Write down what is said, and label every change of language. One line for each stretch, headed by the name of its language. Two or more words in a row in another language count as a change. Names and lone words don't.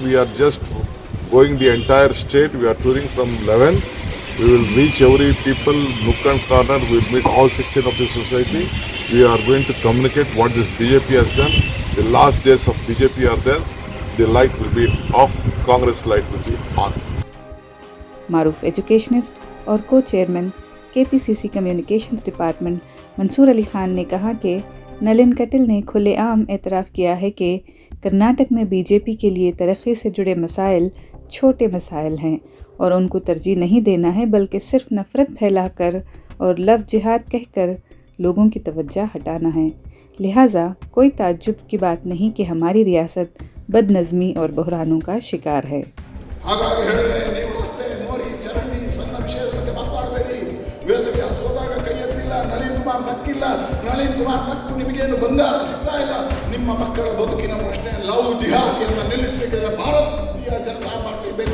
English: We are just going the entire state. We are touring from 11. We will reach every people, nook and corner. We will meet all section of the society. We are going to communicate what this BJP has done. The last days of BJP are there. The light will be off. Congress light will be on.
Urdu: معروف ایجوکیشنسٹ اور
English: co chairman KPCC communications department
Urdu: منصور علی خان نے کہا کہ نلن کٹیل نے کھلےعام اعتراف کیا ہے کہ کرناٹک میں بی جے پی کے لیے ترقی سے جڑے مسائل چھوٹے مسائل ہیں اور انکو ترجیح نہیں دینا ہے بلکہ صرف نفرت پھیلاکر اور
English: love jihad
Urdu: کہہکر لوگوں کی توجہ ہٹانا ہے. لہٰذا کوئی تعجب کی بات نہیں کہ ہماری ریاست بدنظمی اور بحرانوں کا شکار ہے.
Kannada: ಹಾಗಾಗಿ ಹೇಳಿದೆ, ನೀವು ರಸ್ತೆ, ಮೋರಿ, ಚರಂಡಿ, ಸಣ್ಣ ವಿಷಯದ ಬಗ್ಗೆ ಮಾತನಾಡಬೇಡಿ. ವೇದವ್ಯಾಸ ಹೋದಾಗ ಕೈ ಎತ್ತಿಲ್ಲ, ನಳಿನ್ ಕುಮಾರ್ ನಕ್ಕಿಲ್ಲ, ನಳಿನ್ ಕುಮಾರ್ ನಕ್ಕು ನಿಮಗೇನು ಬಂಗಾರ ಸಿಗ್ತಾ ಇಲ್ಲ. ನಿಮ್ಮ ಮಕ್ಕಳ ಬದುಕಿನ ಪ್ರಶ್ನೆ
English: love jihad
Kannada: ಅಂತ ನಿಲ್ಲಿಸಬೇಕಿದ್ರೆ ಭಾರತೀಯ ಜನತಾ ಪಾರ್ಟಿ ಬೇಕು.